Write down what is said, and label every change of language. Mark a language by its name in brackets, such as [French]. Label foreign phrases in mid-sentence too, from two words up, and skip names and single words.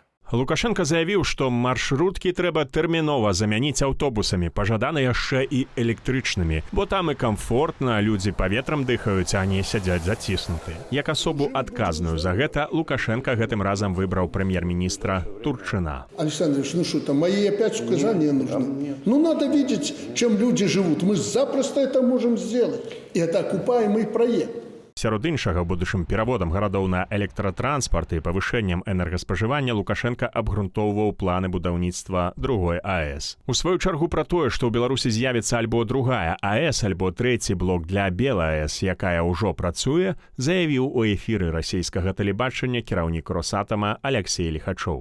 [Belarusian] Лукашенко заявіў, што маршруткі трэба тэрмінова замяніць аўтобусамі, пажадана яшчэ і электрычнымі, бо там і камфортна, людзі паветрам дыхаюць, а не сядзяць заціснутыя. Як асобу адказную за гэта Лукашенко гэтым разам выбраў прэм'ер-міністра Турчына. [Russian] Александрович, ну что там, мои опять указания нужны? Ну надо видеть, чем люди живут. Мы запросто это можем сделать. И это окупаемый проект. [Belarusian] Сярод іншага, будучым пераводам гарадоў на электратранспарт і павышэннем энергаспажывання Лукашенко абгрунтоўваў планы будаўніцтва другой АЭС. У сваю чаргу пра тое, што ў Беларусі з'явіцца альбо другая АЭС, альбо трэці блок для БелАЭС, якая ўжо працуе, заявіў у эфіры расійскага тэлебачання кіраўнік Росатама Алексей Лихачоў.